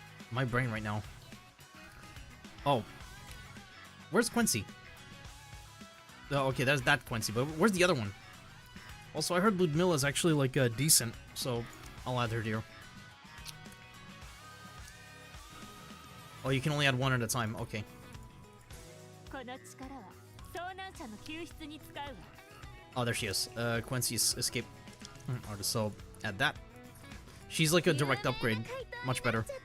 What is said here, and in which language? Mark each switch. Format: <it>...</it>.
<en>My brain right now. Oh. Where's Quincy? Oh, okay, there's that Quincy, but where's the other one? Also, I heard Ludmilla is actually, like, decent, so I'll add her here. Oh, you can only add one at a time. Okay.</en> <ja>この力は遭難者の救出に使うわ。</ja> <en>Oh, there she is. Quincy's escape artist. So add that. She's like a direct upgrade. Much better.</en>